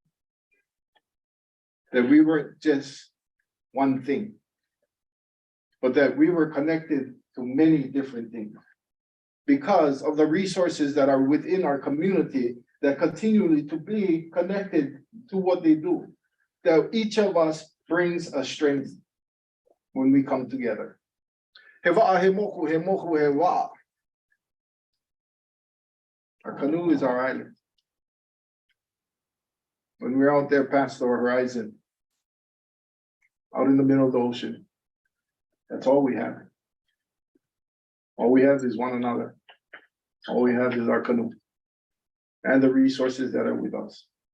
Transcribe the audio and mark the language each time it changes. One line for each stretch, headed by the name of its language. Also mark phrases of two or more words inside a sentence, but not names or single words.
English: That we weren't just one thing, but that we were connected to many different things because of the resources that are within our community that continually to be connected to what they do. That each of us brings a strength when we come together.
Hawaiian: He wa'a, he moku, he moku, he wa'a.
English: Our canoe is our island. When we're out there past the horizon, out in the middle of the ocean, that's all we have. All we have is one another. All we have is our canoe and the resources that are with us.